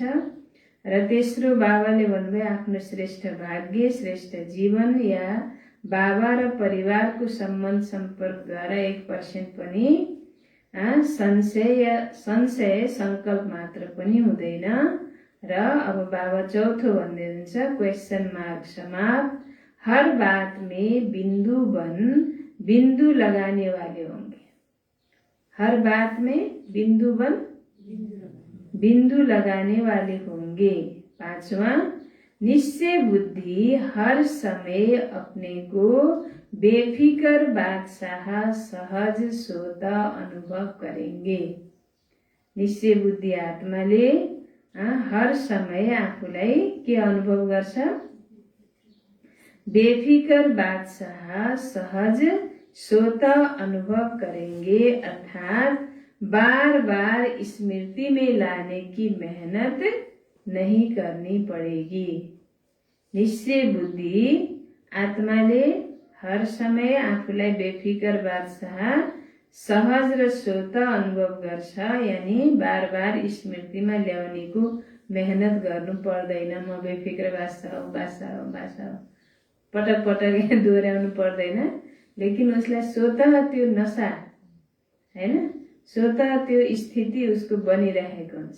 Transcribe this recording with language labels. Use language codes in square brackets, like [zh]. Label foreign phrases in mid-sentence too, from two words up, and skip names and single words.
[ne] र तेस्रो बाबाले भन्नुभयो आफ्नो श्रेष्ठ भाग्य, श्रेष्ठ जीवन या बाबा र परिवारको सम्बन्ध सम्पर्कद्वारा 1% पनि संशय संकल्प मात्र पनि हुँदैन। र अब बाबा चौथो भन्दै हुनुहुन्छ, [en] question mark [hi] समाप्त, हर बात में बिंदु लगाने वाले होंगे। हर बात में बिंदु लगाने वाले होंगे। पांचवा, निश्चय बुद्धि हर समय अपने को बेफिकर बादशाह सहज स्वतः अनुभव करेंगे। [ne] निश्चय बुद्धि आत्माले हर समय आफूलाई के अनुभव गर्छ, [hi] बेफिकर बादशाह सहज स्वतः अनुभव करेंगे, अर्थात बार बार स्मृति में लाने की मेहनत नहीं करनी पड़ेगी। [ne] निश्चय बुद्धि आत्माले हर समय आफूलाई बेफिकर बादशाह सहज र स्वतः अनुभव गर्छ, यानी बार बार स्मृतिमा ल्याउनेको मेहनत गर्नु पर्दैन। म बेफिकर बादशाह पटक पटक दोहोऱ्याउनु पर्दैन, लेकिन उसलाई स्वतः त्यो नशा हैन, स्वतः त्यो स्थिति उसको बनिरहेको हुन्छ।